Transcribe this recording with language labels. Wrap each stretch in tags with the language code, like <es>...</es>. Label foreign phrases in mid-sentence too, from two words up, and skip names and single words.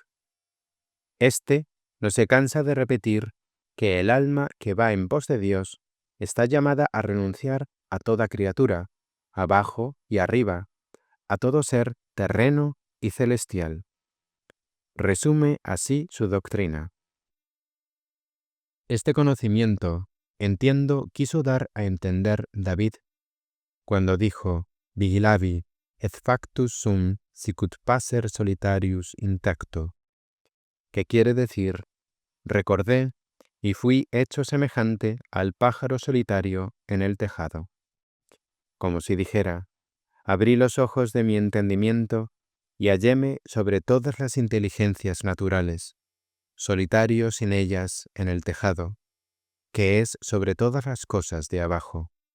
<es>Este no se cansa de repetir que el alma que va en pos de Dios está llamada a renunciar a toda criatura, abajo y arriba, a todo ser terreno y celestial. resume así su doctrina. Este conocimiento, entiendo, quiso dar a entender David cuando dijo:</es> <la>Vigilavi, et factus sum sicut passer solitarius intacto,</la> <es>que quiere decir: recordé y fui hecho semejante al pájaro solitario en el tejado. Como si dijera: abrí los ojos de mi entendimiento y halléme sobre todas las inteligencias naturales, solitario sin ellas en el tejado, que es sobre todas las cosas de abajo.</es>